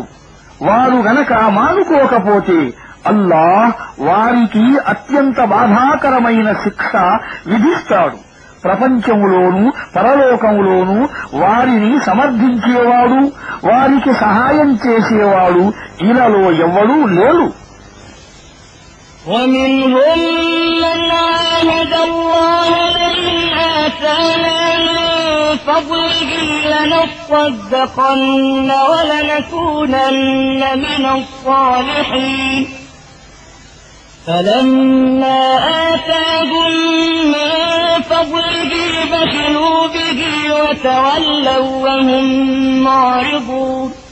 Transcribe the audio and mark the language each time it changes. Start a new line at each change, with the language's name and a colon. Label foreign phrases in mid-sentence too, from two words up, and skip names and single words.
Telugu: వారు గనక మానుకోకపోతే అల్లాహ్ వారికి అత్యంత బాధాకరమైన శిక్ష విధిస్తాడు. ప్రపంచములోనూ పరలోకములోనూ వారిని సమర్థించేవాడు, వారికి సహాయం చేసేవాడు ఇలాలో ఎవ్వడూ లేడు.
Arabic: ومنهم من عاهد الله لئن آتانا من فضله لنصدقن ولنكونن من الصالحين فلما آتاهم من فضله بخلوا به وتولوا وهم معرضون